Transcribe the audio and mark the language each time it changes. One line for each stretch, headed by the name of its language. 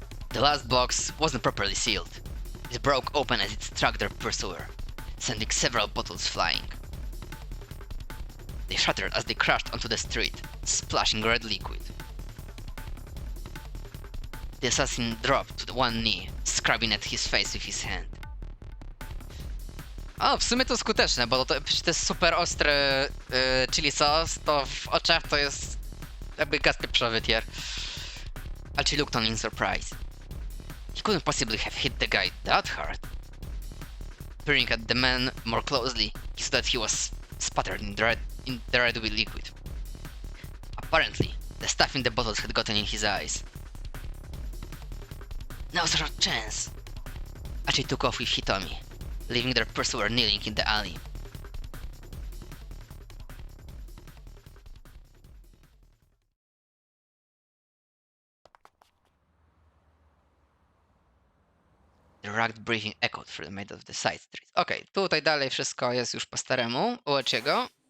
English: The last box wasn't properly sealed. It broke open as it struck their pursuer, sending several bottles flying. They shattered as they crashed onto the street, splashing red liquid. The assassin dropped to one knee, scrubbing at his face with his hand.
Polish: O, w sumie to skuteczne, bo to jest super ostry chili sauce, to w oczach to jest jakby gaz pieprzowy tier.
English: Archie looked on in surprise. He couldn't possibly have hit the guy that hard. Peering at the man more closely, he saw that he was spattered in the red liquid. Apparently, the stuff in the bottles had gotten in his eyes. Now's our chance! Archie took off with Hitomi, leaving their pursuer kneeling in the alley. The ragged breathing echoed through the middle of the side street.
Polish: Okej, tutaj dalej wszystko jest już po staremu, u Echiego.